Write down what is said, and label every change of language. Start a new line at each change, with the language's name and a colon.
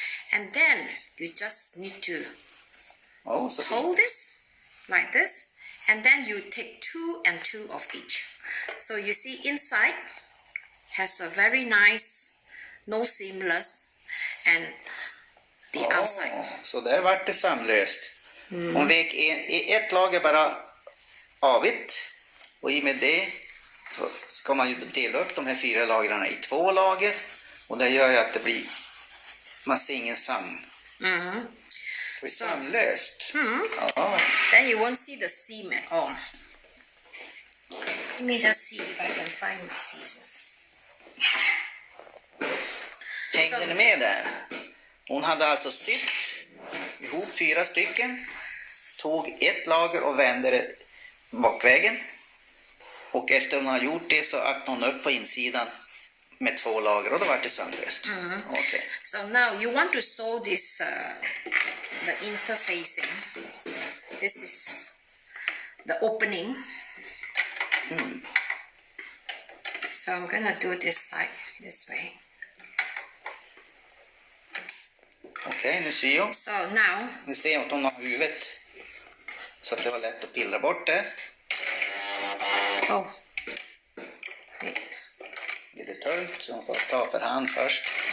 English: And then you just need to
Swedish: Oh, så
English: hold this like this. And then you take 2 and 2 of each. So you see inside has a very nice, no seamless, and the outside.
Swedish: Så där vart det sömlöst. Hon vek ett lager bara avigt. Och i med det så ska man ju dela upp de här 4 lagren i 2 lager. Och det gör ju att det blir, man ser ingen det blir sömlöst. Ja.
English: Then you won't see the seam at all. Let me just see if I can find my scissors.
Swedish: Hängde ni med där? Hon hade alltså sytt ihop 4 stycken. Tog ett lager och vände det bakvägen. Och efter hon har gjort det så öppnade hon upp på insidan med 2 lager och då var det sömlöst.
English: Okay. So now you want to sew this, the interfacing. This is the opening. So I'm gonna do this side, this way.
Swedish: Okej, nu syr jag.
English: So now,
Swedish: Vi ser att hon har huvudet så att det var lätt att pillra bort det.
English: oh, wait.
Swedish: Lite tungt så hon får ta för hand först.